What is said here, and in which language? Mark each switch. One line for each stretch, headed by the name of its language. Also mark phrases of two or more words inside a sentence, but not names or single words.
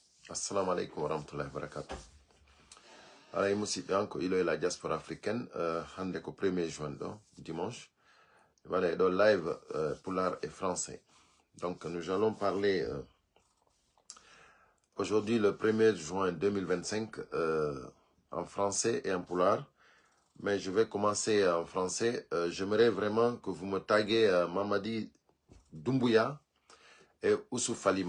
Arabic: السلام عليكم ورحمة الله وبركاته.
French: Alors, il est la diaspora africaine,
Fula: hande ko
French: 1er juin, dimanche. Voilà, dans live Poulard et français. Donc, nous allons parler aujourd'hui, le 1er juin 2025, en français et en Poulard. Mais je vais commencer en français. J'aimerais vraiment que vous me taguez Mamadi Doumbouya et Ousou Falima.